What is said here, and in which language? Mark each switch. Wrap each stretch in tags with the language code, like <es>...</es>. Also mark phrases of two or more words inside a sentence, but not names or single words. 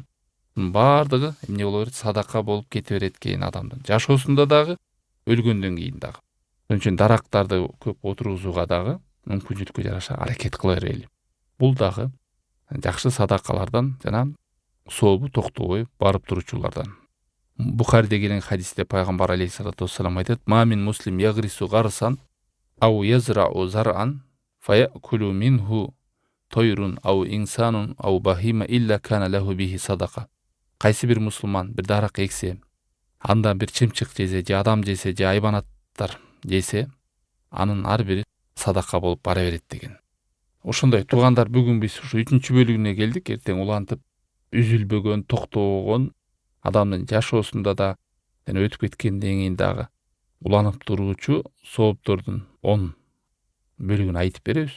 <ky>Баардыгы эмне боло берет? Садака болуп кете берет кийин адамдын жашоосунда дагы, өлгөндөн кийин дагы. Ошон үчүн дарактарды көп отургузууга дагы мүмкүнчүлүккө жараша аракет кыла берели. Бул дагы жакшы садакалардан жана сообу токтобой барып туручулардан. Бухариде келген хадисте пайгамбар</ky> <ar>عليه الصلاة والسلام</ar> <ky>айтат:</ky> <ar>"ما من مسلم يغرس غرسا أو يزرع زرعا فيأكل منه طير أو إنسان أو بهيمة إلا كان له به صدقة."</ar> <ky>Кайсы бир мусулман бир дарак эксе, андан бир чымчык жесе, же адам жесе, же айбанаттар жесе, анын ар бири садака болуп бара берет деген. Ошондой туугандар, бүгүн биз ушу 3-чү бөлүгүнө келдик. Эртең улантып үзүлбөгөн, токтобогон адамдын жашоосунда да жана өтүп кеткенден кийин дагы уланып туруучу сооптордун 10 бөлүгүн айтып беребиз.</ky>